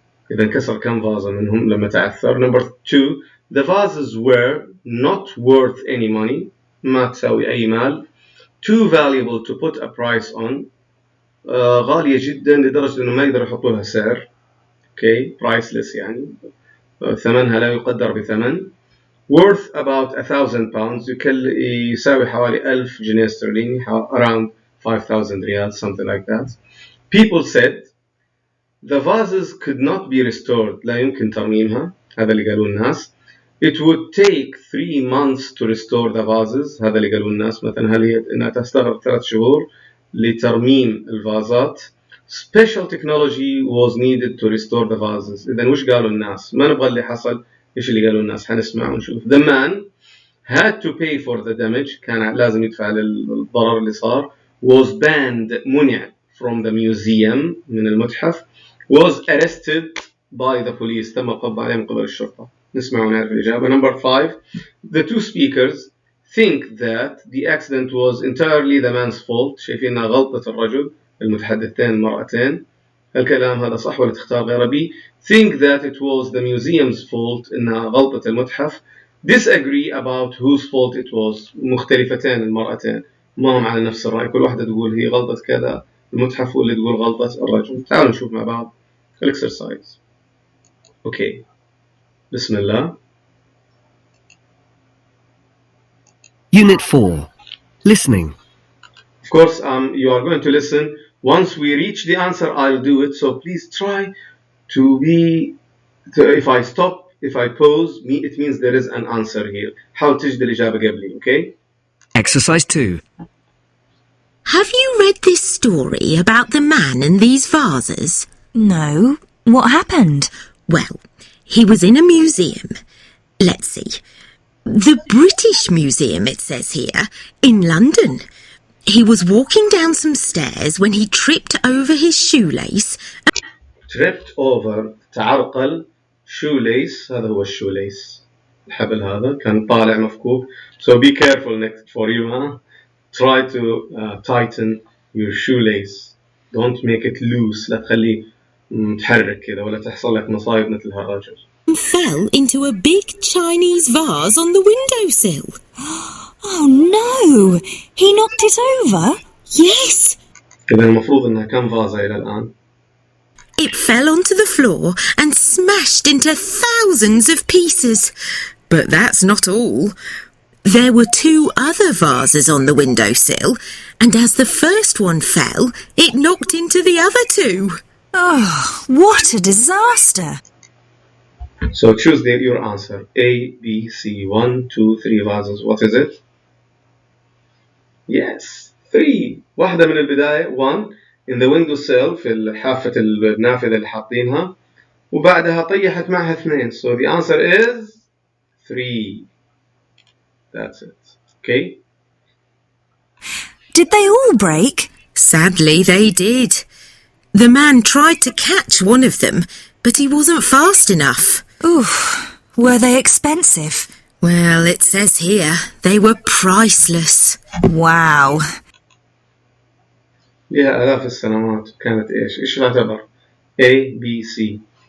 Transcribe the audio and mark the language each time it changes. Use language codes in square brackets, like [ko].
[ar] إذا كسر كم فازة منهم لما تعثر. [en] Number 2. The vases were not worth any money. [ar] ما تساوي أي مال. [en] Too valuable to put a price on. [ar] غالية جدا لدرجة إنه ما يقدر يحطوا لها سعر. [en] Okay, priceless يعني. [ar] ثمنها لا يقدر بثمن. [en] Worth about 1,000 pounds. [ar] يساوي حوالي 1000 جنيه استرليني. [en] Around 5,000 riyals, something like that. People said the vases could not be restored. [ar] لا يمكن ترميمها. هذا اللي قالوا الناس. [en] It would take 3 months to restore the vases. [ar] هذا اللي قالوا الناس. مثلا هل هي إنها تستغرق 3 شهور لترميم الفازات. [en] Special technology was needed to restore the vases. [ar] إذا وش قالوا الناس؟ ما نبغى اللي حصل. إيش اللي قالوا الناس؟ حنسمع ونشوف. [en] The man had to pay for the damage. [ar] كان لازم يدفع للضرر اللي صار. [en] Was banned. [ar] منع [en] from the museum. [ar] من المتحف. [en] Was arrested by the police. [ar] تم القبض عليه من قبل الشرطة. نسمع ونعرف الإجابة. [en] Number 5. The 2 speakers think that the accident was entirely the man's fault. [ar] شايفينها غلطة الرجل. المتحدثتين المرأتين. الكلام هذا صح ولا تختار غيره بي. [en] Think that it was the museum's fault. [ar] إنها غلطة المتحف. [en] Disagree about whose fault it was. [ar] مختلفتين المرأتين. ما هم على نفس الرأي. كل واحدة تقول هي غلطة كذا المتحف واللي تقول غلطة الرجل. تعالوا نشوف مع بعض الإكسرسايز. Okay. بسم الله. [en] Unit 4. Listening. Of course, you are going to listen. Once we reach the answer, I'll do it. So please try to be if I stop, if I pause, it means there is an answer here. [ar] حاول تجد الإجابة قبلي, okay? [en] Exercise 2. Have you read this story about the man and these vases? No. What happened? Well, he was in a museum. Let's see. The British Museum, it says here, in London. He was walking down some stairs when he tripped over his shoelace. Tripped over, [ar] تعرقل, shoelace, هذا هو الشوليس. الحبل هذا كان طالع مفكوك. [en] So be careful next for you, huh? Try to tighten your shoelace. Don't make it loose. [ar] لا تخليه متحرك كذا ولا تحصل لك مصايب مثل هالرجل. [en] Fell into a big Chinese vase on the windowsill. Oh no! He knocked it over? Yes. [ar] إذا المفروض إنها كم فازة إلى الآن؟ [en] It fell onto the floor and smashed into thousands of pieces. But that's not all. There were 2 other vases on the windowsill, and as the first one fell, it knocked into the other 2. Oh, what a disaster! So choose your answer. A, B, C, 1, 2, 3 vases. What is it? Yes, 3. [ar] واحدة من البداية [en] 1 in the windowsill [ar] في حافة النافذة اللي حاطينها وبعدها طيحت معها 2. [en] So the answer is 3. That's it. Okay? Did they all break? Sadly, they did. The man tried to catch one of them, but he wasn't fast enough. Oof. Were they expensive? Well, it says here they were priceless. Wow. [ar] لها آلاف السنوات كانت إيش تعتبر؟ A, B, C.